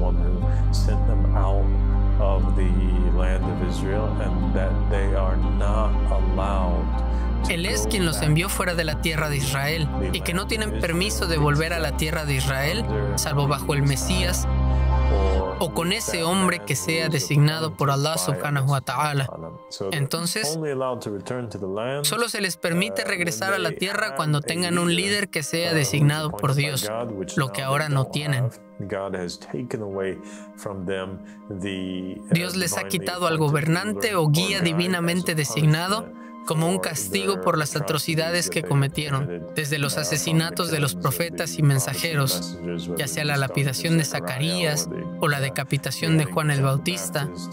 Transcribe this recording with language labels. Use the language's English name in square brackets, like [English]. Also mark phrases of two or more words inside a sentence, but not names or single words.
[Spanish] Él es quien los envió fuera de la tierra de Israel y que no tienen permiso de volver a la tierra de Israel, salvo bajo el Mesías o con ese hombre que sea designado por Allah [Arabic] سبحانه وتعالى. [Spanish] Entonces, solo se les permite regresar a la tierra cuando tengan un líder que sea designado por Dios, lo que ahora no tienen. Dios les ha quitado al gobernante o guía divinamente designado como un castigo por las atrocidades que cometieron, desde los asesinatos de los profetas y mensajeros, ya sea la lapidación de Zacarías o la decapitación de Juan el Bautista,